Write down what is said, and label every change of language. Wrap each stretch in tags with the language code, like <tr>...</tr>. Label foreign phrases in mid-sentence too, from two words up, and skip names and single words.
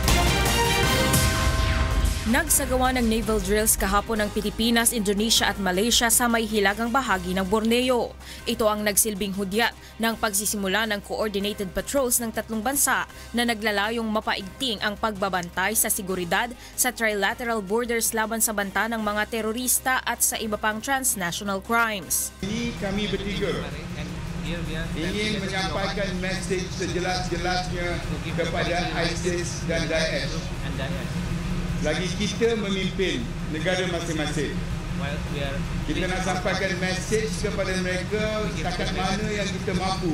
<tl>Nagsagawa ng naval drills kahapon ng Pilipinas, Indonesia at Malaysia sa may hilagang bahagi ng Borneo. Ito ang nagsilbing hudyat ng pagsisimula ng</tl> <en>coordinated patrols</en> <tl>ng tatlong bansa na naglalayong mapaigting ang pagbabantay sa seguridad sa</tl> <en>trilateral borders</en> <tl>laban sa banta ng mga terorista at sa iba pang</tl> <en>transnational crimes.</en> <ms>Ini kami bertiga ingin menyampaikan mesej sejelas-jelasnya kepada ISIS dan Daesh. Lagi kita memimpin negara masing-masing. Kita nak sampaikan mesej kepada mereka setakat mana yang kita mampu.</ms>